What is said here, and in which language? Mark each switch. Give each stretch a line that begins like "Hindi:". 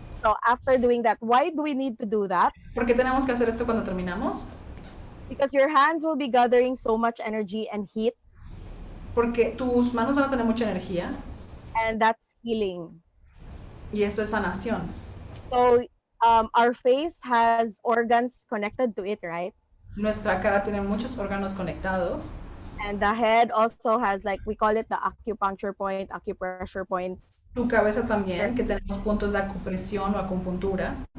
English: So after doing that, why do we need to do that?
Spanish: ¿Por qué tenemos que hacer esto cuando terminamos?
English: Because your hands will be gathering so much energy and heat,
Spanish: Porque tus manos van a tener mucha energía
English: and that's healing.
Spanish: y eso es sanación.
English: So our face has organs connected to it, right?
Spanish: Nuestra cara tiene muchos órganos conectados
English: And the head also has, like, we call it the acupuncture point, acupressure points.
Spanish: tu cabeza también, que tenemos puntos de acupresión o acupuntura.